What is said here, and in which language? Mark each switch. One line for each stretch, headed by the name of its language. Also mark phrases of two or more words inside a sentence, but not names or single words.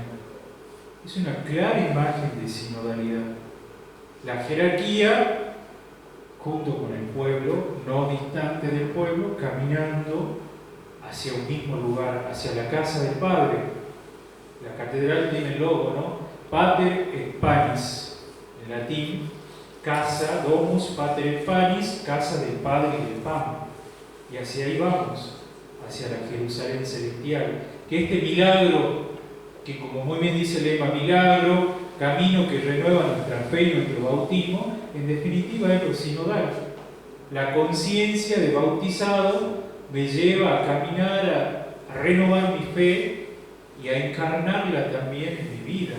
Spanish: Es una clara imagen de sinodalidad. La jerarquía junto con el pueblo, no distante del pueblo, caminando hacia un mismo lugar, hacia la casa del Padre. La catedral tiene el logo, ¿no?
Latin: Pater et Panis,
Spanish: en latín, casa,
Latin: domus, pater et panis,
Spanish: casa del Padre y del pan. Y hacia ahí vamos, hacia la Jerusalén celestial. Que este milagro, que como muy bien dice el lema, milagro, camino que renueva nuestra fe y nuestro bautismo, en definitiva es lo sinodal. La conciencia de bautizado me lleva a caminar, a renovar mi fe y a encarnarla también en mi vida.